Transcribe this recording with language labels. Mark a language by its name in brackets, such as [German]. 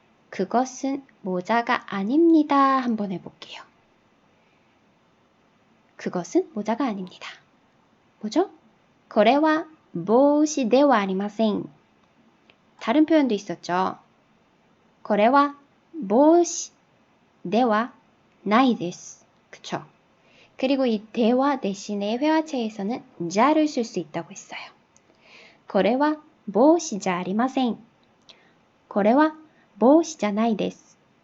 [Korean] 그것은 모자가 아닙니다. 한번 해볼게요. 그것은 모자가 아닙니다. 뭐죠? [Japanese] これは帽子ではありません. [Korean] 다른 표현도 있었죠. [Japanese] これは帽子ではないです. [Korean] 그쵸? 그리고 이 대화 대신에 회화체에서는 자를 쓸 수 있다고 했어요. [Japanese] これは帽子じゃありません.これは帽子じゃないです.